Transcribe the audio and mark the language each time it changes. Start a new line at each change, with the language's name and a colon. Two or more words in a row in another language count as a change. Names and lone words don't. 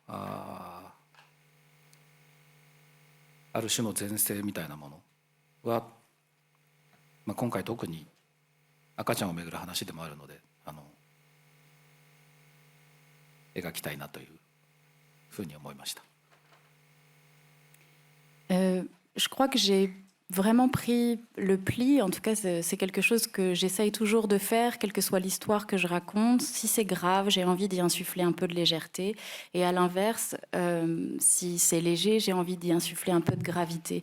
Japanese: ある種の前世みたいなものは、今回特に赤ちゃんをめぐる話でもあるので描きたいなというふうに思いました。
French: Je crois que j'ai vraiment pris le pli, en tout cas c'est quelque chose que j'essaye toujours de faire, quelle que soit l'histoire que je raconte. Si c'est grave, j'ai envie d'y insuffler un peu de légèreté, et à l'inverse, si c'est léger, j'ai envie d'y insuffler un peu de gravité.